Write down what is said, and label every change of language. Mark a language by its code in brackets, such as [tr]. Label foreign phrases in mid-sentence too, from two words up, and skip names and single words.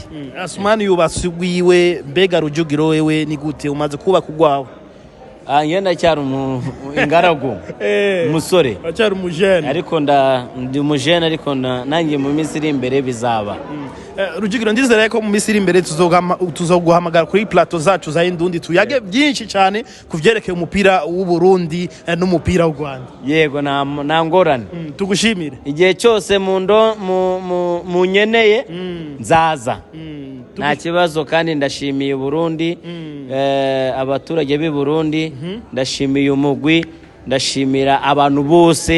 [rn] Asumani yubasugwiwe, mbega Rujugiro wewe ni gute umaze kubaka ugwawe? Ngenda cyari ingaragu umusore cyari umujene, ariko ndi umujene, ariko nanjye mu minsi iri imbere bizaba. Rujugiro ndizera ko mu minsi iri imbere tuzoguhamagara kuri plateau zacu za Indundi tuyage byinshi cyane kuvyerekeye umupira w'u Burundi n'umupira w'u Rwanda. Yego na ngorane. Tugushimire igihe cyose mu nyeneye nzaza. Nta kibazo, kandi ndashimiye Burundi, abaturage b'i Burundi, ndashimiye umugwi, ndashimira abantu bose.